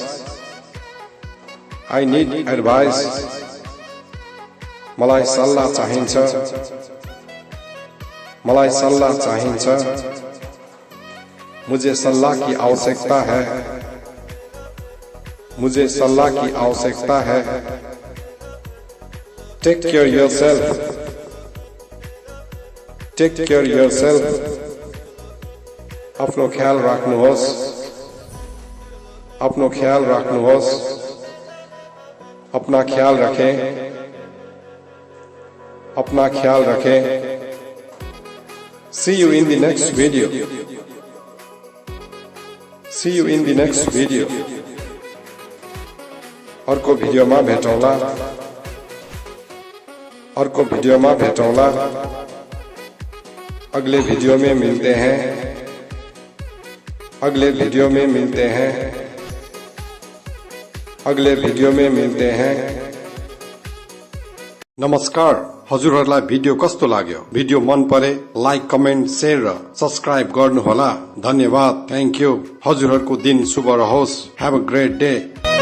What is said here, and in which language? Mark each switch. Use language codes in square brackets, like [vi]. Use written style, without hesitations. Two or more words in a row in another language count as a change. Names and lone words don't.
[en] I need advice. [ne] मलाई सल्लाह चाहिन्छ। मलाई सल्लाह चाहिन्छ। [hi] मुझे सल्लाह की आवश्यकता है। मुझे सल्लाह की आवश्यकता है। [en] Take care yourself. Take care yourself. [ne] आफ्नो ख्याल राख्नुहोस्। अपनो ख्याल राख्नुहोस्। [hi] अपना ख्याल रखें। अपना ख्याल रखें। [en] See you in the next video. See you in the next video. [ne] अर्को भिडियोमा भेटौँला। अर्को भिडियोमा भेटौँला। [hi] अगले वीडियो में मिलते हैं। अगले वीडियो में मिलते हैं। अगले वीडियो में मिलते हैं। [ne] नमस्कार, हजुरहरुलाई भिडियो कस्तो लाग्यो? भिडियो मन परे लाइक, कमेन्ट, शेयर र सब्स्क्राइब गर्नुहोला। धन्यवाद। [en] Thank you. [ne] हजुरहरुको दिन शुभ रहोस्। [en] Have a great day.